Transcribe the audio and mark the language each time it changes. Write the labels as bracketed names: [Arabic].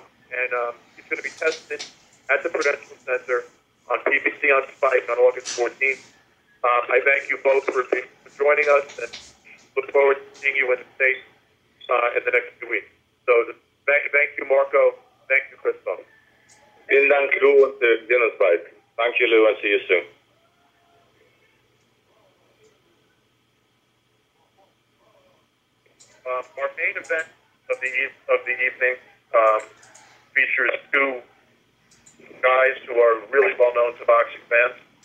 [English] And he's going to be tested at the Prudential Center on PBC on Spike on August 14th. I thank you both for joining us and look forward to seeing you in the States in the next 2 weeks. So thank you, Marco. Thank you, Krysztof. [German] Vielen Dank, Lou, und wir sehen uns bald. [English] Thank you, Lou, and see you soon. Our main event of the evening features 2 guys who are really well known to boxing fans.